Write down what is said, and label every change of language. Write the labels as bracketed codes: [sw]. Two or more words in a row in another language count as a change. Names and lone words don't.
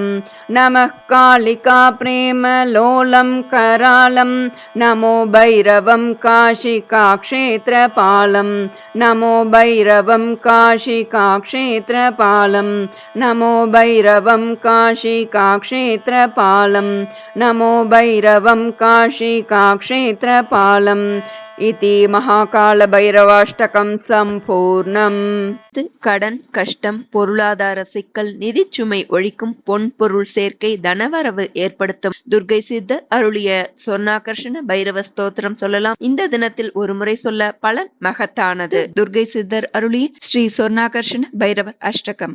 [sa] नमः कालिकाप्रेमलोलं करालं नमो भैरवं काशिकाक्षेत्रपालं नमो भैरवं काशिकाक्षेत्रपालं नमो भैरवं काशिकाक्षेत्रपालं नमो भैरवं काशिकाक्षेत्रपालं इति महाकालभैरवाष्टकं சம்பூர்ணம். [ta] கடன், கஷ்டம், பொருளாதார சிக்கல், நிதிச்சுமை ஒழிக்கும், பொன்பொருள் சேர்க்கை, தனவரவு ஏற்படுத்தும் துர்க்கை சித்தர் அருளிய சொர்ணாகர்ஷண பைரவ ஸ்தோத்திரம் சொல்லலாம். இந்த தினத்தில் ஒரு முறை சொல்ல பலன் மகத்தானது. துர்க்கை சித்தர் அருளிய ஸ்ரீ சொர்ணாகர்ஷண பைரவர் அஷ்டகம்.